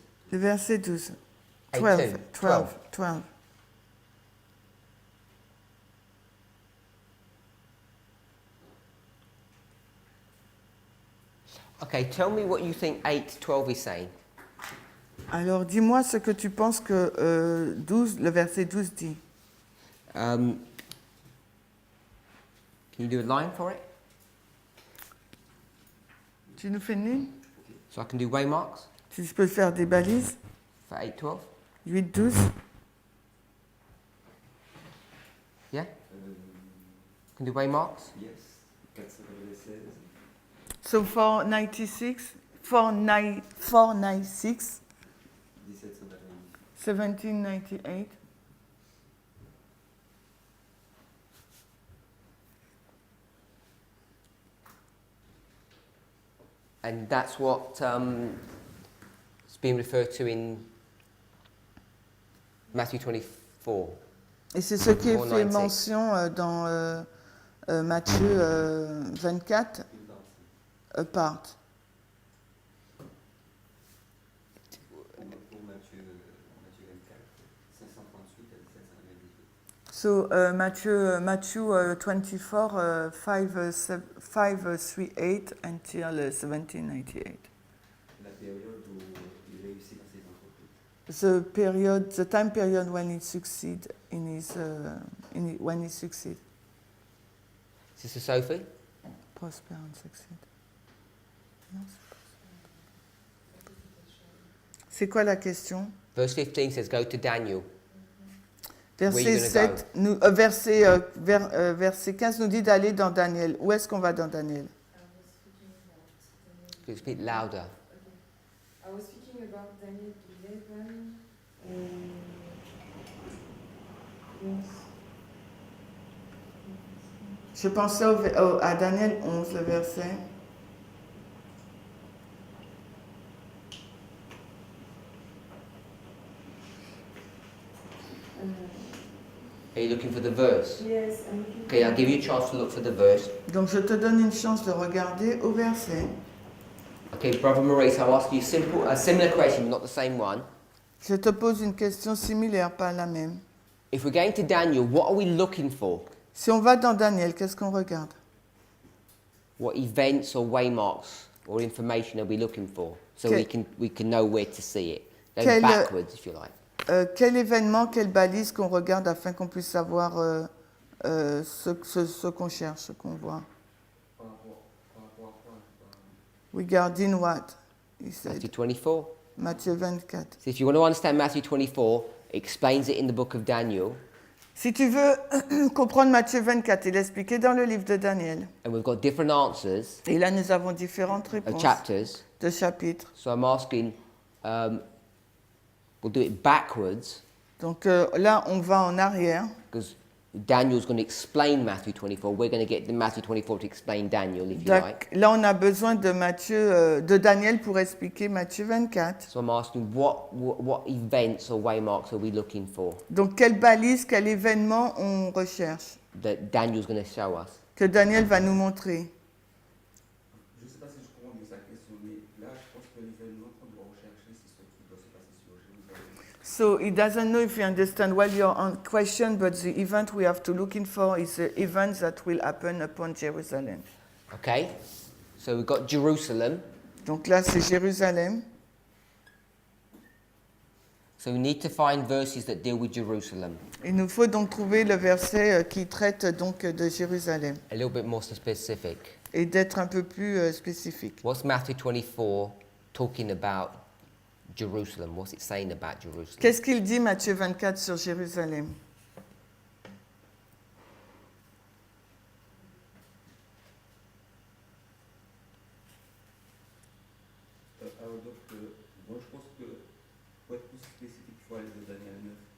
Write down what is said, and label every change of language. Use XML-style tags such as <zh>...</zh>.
<fr>Le verset 12. 18. 12.</fr> <en>Okay, tell me what you think 8:12 is saying.</en> <fr>Alors, dis-moi ce que tu penses que le verset 12 dit.</fr> <en>Can you do a line for it?</en> <fr>Tu nous fais une ligne?</fr> <en>So I can do waymarks</en> <fr>Tu peux faire des balises?</fr> <en>for 8:12? 8, 12. Yeah? Can do waymarks? Yes, 496. So 496, 496, 1798. And that's what is being referred to in Matthew 24.</en> <fr>Et c'est ce qui est fait 496. mention dans Matthieu 24, part. Pour Matthieu 24, 538 à 1798.</fr> <en>So Matthew 24, 538 until 1798.</en> <fr>La période où il réussit dans ses entreprises.</fr> <en>The time period when he succeed when he succeed. Sister Sophie? Prosper and succeed.</en> <fr>Non, c'est quoi la question?</fr> <en>Verse 15 says, go to Daniel.</en> <fr>Verset,</fr> <en>Where you gonna</en> <fr>7, verset 15 nous dit d'aller dans Daniel. Où est-ce qu'on va dans Daniel?</fr> <en>Could you speak louder? I was speaking about Daniel 11. Yes.</en> <fr>Je pensais à Daniel 11, le verset.</fr> <en>Are you looking for the verse? Yes, I'm looking Okay, I'll give you a chance to look for the verse.</en> <fr>Donc je te donne une chance de regarder au verset.</fr> <en>Okay, Brother Maurice, I'll ask you a similar question, not the same one.</en> <fr>Je te pose une question similaire, pas la même.</fr> <en>If we're going to Daniel, what are we looking for?</en> <fr>Si on va dans Daniel, qu'est-ce qu'on regarde?</fr> <en>What events or waymarks or information are we looking for? So Okay. we can know where to see it. Go</en> <fr>Quel-</fr> <en>backwards, if you like.</en> <fr>Quel événement, quelle balise qu'on regarde afin qu'on puisse savoir ce qu'on cherche, ce qu'on voit? Par rapport à quoi?</fr> <en>Regarding what? He said. Matthew 24.</en> <fr>Matthieu 24.</fr> <en>So if you want to understand Matthew 24, it explains it in the book of Daniel.</en> <fr>Si tu veux comprendre Matthieu 24, il est expliqué dans le livre de Daniel.</fr> <en>And we've got different answers</en> <fr>Et là, nous avons différentes</fr> <en>of</en> <fr>réponses</fr> <en>chapters.</en> <fr>de chapitres.</fr> <en>So I'm asking, we'll do it backwards</en> <fr>Donc là, on va en arrière.</fr> <en>because Daniel's going to explain Matthew 24. We're going to get the Matthew 24 to explain Daniel, if you like.</en> <fr>Là, on a besoin de Daniel pour expliquer Matthieu 24.</fr> <en>So I'm asking, what events or waymarks are we looking for</en> <fr>Donc, quelle balise, quel événement on recherche,</fr> <en>that Daniel's going to show us?</en> <fr>que Daniel va nous montrer. Je ne sais pas si je comprends bien sa question, mais là, je pense que l'événement qu'on doit rechercher, c'est ce qui doit se passer sur Jérusalem.</fr> <en>So he doesn't know if you understand well your question, but the event we have to looking for is the event that will happen upon Jerusalem. Okay? So we've got Jerusalem.</en> <fr>Donc là, c'est Jérusalem.</fr> <en>So we need to find verses that deal with Jerusalem.</en> <fr>Il nous faut donc trouver le verset qui traite donc de Jérusalem</fr> <en>A little bit more specific.</en> <fr>et d'être un peu plus spécifique.</fr> <en>What's Matthew 24 talking about Jerusalem? What's it saying about Jerusalem?</en> <fr>Qu'est-ce qu'il dit Matthieu 24 sur Jérusalem? Alors donc, moi je pense que pour être plus spécifique, il faut aller dans Daniel 9.</fr>